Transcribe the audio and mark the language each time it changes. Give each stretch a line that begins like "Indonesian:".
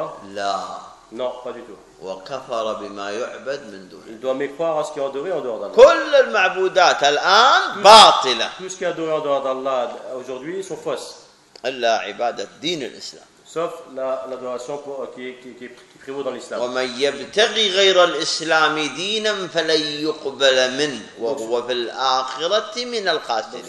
French: لا Non, pas du tout.
Arabic: وكفر بما يعبد من دون
French: الله. Il doit mécroire à ce qui est adoré en dehors d'Allah.
Arabic: كل المعبودات الآن باطلة.
French: Tout ce qui est adoré en dehors d'Allah aujourd'hui sont fausses.
Arabic: إلا عبادة دين الإسلام.
French: Sauf l'adoration qui prévaut dans l'islam.
Arabic: ومن يبتغي غير الإسلام دينا فلن يقبل منه وهو في الآخرة من الخاسرين.